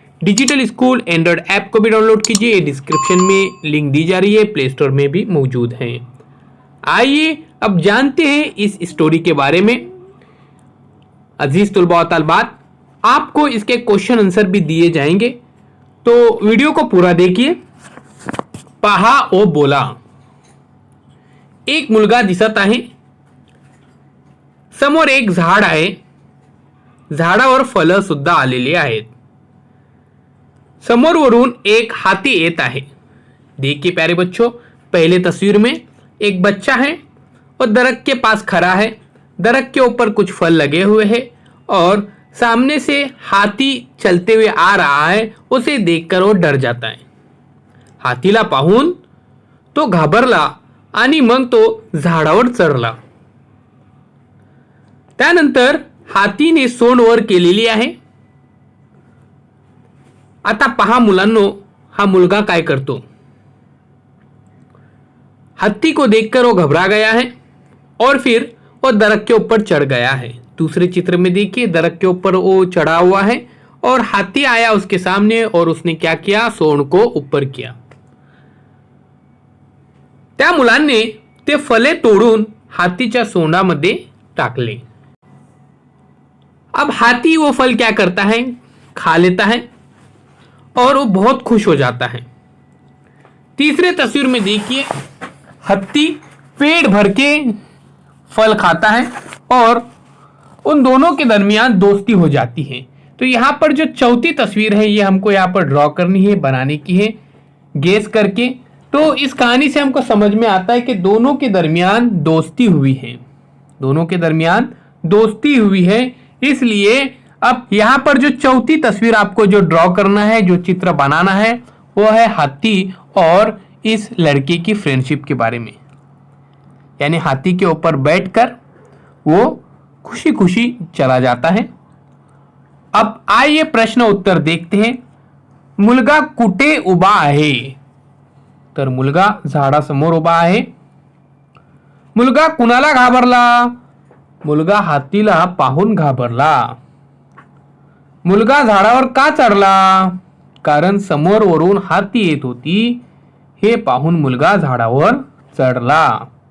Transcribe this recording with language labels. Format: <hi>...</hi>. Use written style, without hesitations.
<hi>Digital school Android app को भी download कीजिए, डिस्क्रिप्शन में लिंक दी जा रही है, प्ले स्टोर में भी मौजूद है। आइए अब जानते हैं इस स्टोरी के बारे में। अजीज तुलबा व तालिबात, आपको इसके क्वेश्चन आंसर भी दिए जाएंगे, तो वीडियो को पूरा देखिए।</hi> <mr>पहा ओ बोला, एक मुलगा दिसत आहे, समोर एक झाड आहे, झाडावर फळं सुद्धा आलेली आहेत। समोरवरून एक हाथी येत आहे।</mr> <hi>देखिए प्यारे बच्चों, पहले तस्वीर में एक बच्चा है और दरख्त के पास खड़ा है। दरख्त के ऊपर कुछ फल लगे हुए हैं और सामने से हाथी चलते हुए आ रहा है। उसे देखकर वो डर जाता है।</hi> <mr>हाथीला पाहून तो घाबरला आणि मग तो झाडावर चढला। त्यानंतर हाथीने सोंड वर केलेली आहे। आता पहा मुलांनो, हा मुलगा काय करतो।</mr> <hi>हाथी को देखकर वो घबरा गया है और फिर वो दरख्त के ऊपर चढ़ गया है। दूसरे चित्र में देखिए, दरख्त के ऊपर वो चढ़ा हुआ है और हाथी आया उसके सामने और उसने क्या किया, सोंड को ऊपर किया।</hi> <mr>त्या मुलांनी ते फले तोडून हाथीच्या सोंडामध्ये टाकले।</mr> <hi>अब हाथी वो फल क्या करता है, खा लेता है और वो बहुत खुश हो जाता है। तीसरे तस्वीर में देखिए, हाथी पेट भर के फल खाता है और उन दोनों के दरमियान दोस्ती हो जाती है। तो यहाँ पर जो चौथी तस्वीर है, ये हमको यहाँ पर ड्रॉ करनी है, बनाने की है गेस करके। तो इस कहानी से हमको समझ में आता है कि दोनों के दरमियान दोस्ती हुई है, दोनों के दरमियान दोस्ती हुई है। इसलिए अब यहाँ पर जो चौथी तस्वीर आपको जो ड्रॉ करना है, जो चित्र बनाना है, वो है हाथी और इस लड़के की फ्रेंडशिप के बारे में। यानी हाथी के ऊपर बैठकर वो खुशी खुशी चला जाता है। अब आइए प्रश्न उत्तर देखते हैं।</hi> <mr>मुलगा कुठे उभा आहे, तर मुलगा झाडासमोर उभा आहे। मुलगा कुणाला घाबरला, मुलगा हातीला पाहून घाबरला। मुलगा झाडावर का चढला, कारण समोरवरून हाती येत होती, हे पाहून मुलगा झाडावर चढला।</mr>